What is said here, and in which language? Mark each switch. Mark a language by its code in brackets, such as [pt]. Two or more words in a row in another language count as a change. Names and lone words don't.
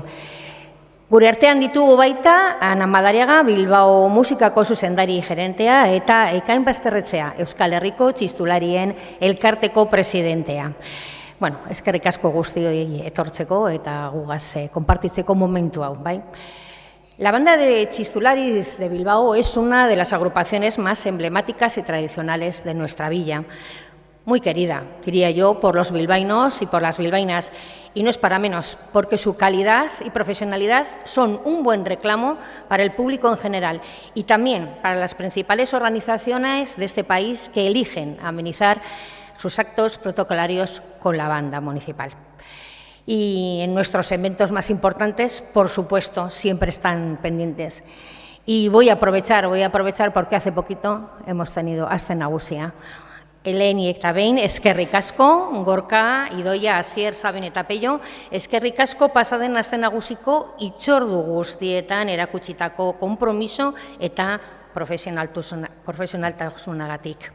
[eu] Gure artean ditugu baita Ana Madariaga, Bilbao Musikako zuzendari gerentea eta Ekain Basterretzea, Euskal Herriko Txistularien elkarteko presidentea. Bueno, eskerrik asko guztioi etortzeko eta gugaz konpartitzeko momentu hau, bai? [es] La banda de Txistularis de Bilbao es una de las agrupaciones más emblemáticas y tradicionales de nuestra villa. Muy querida, diría yo, por los bilbaínos y por las bilbaínas. Y no es para menos, porque su calidad y profesionalidad son un buen reclamo para el público en general y también para las principales organizaciones de este país que eligen amenizar sus actos protocolarios con la banda municipal. Y en nuestros eventos más importantes, por supuesto, siempre están pendientes. Y voy a aprovechar porque hace poquito hemos tenido Aste Nagusia. [eu] Eleni eta behin, eskerrik asko, Gorka, Idoia, Asier, Sabin eta Peio, eskerrik asko pasaden Aste Nagusiko itzordu guztietan erakutsitako konpromiso eta profesionaltasunagatik.